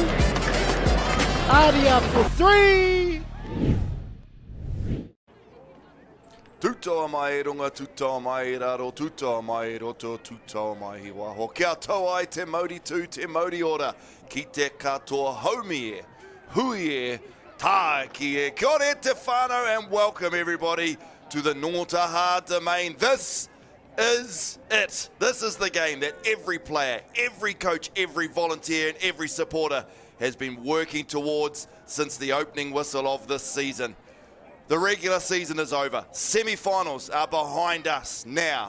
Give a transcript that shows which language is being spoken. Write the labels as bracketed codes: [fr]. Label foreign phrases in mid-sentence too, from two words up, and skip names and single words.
[en] Adia for three. [mi] Tutoa mai runga, tutoa mai raro, tutoa mai roto, tutoa mai waho. Kia tau ai te mauri tū, te mauri ora. Ki te katoa haumi e, hui e, tā ki e. Kia ora te whānau [en] and welcome everybody to the Ngongotaha domain. This is it. This is the game that every player, every coach, every volunteer and every supporter has been working towards since the opening whistle of this season. The regular season is over. Semi-finals are behind us now.